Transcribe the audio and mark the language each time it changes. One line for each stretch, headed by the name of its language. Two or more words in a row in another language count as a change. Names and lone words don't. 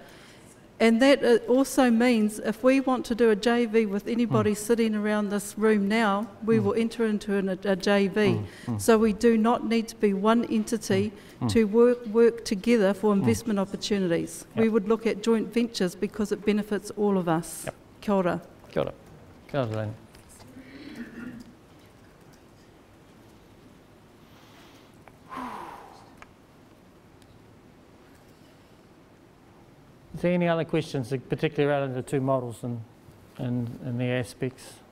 English: And that also means if we want to do a JV with anybody sitting around this room now, we will enter into a JV. So we do not need to be one entity to work together for investment opportunities. We would look at joint ventures because it benefits all of us.
Māori: Kia ora. Kia ora. Kia ora, Lane.
English: Is there any other questions, particularly around the two models and their aspects?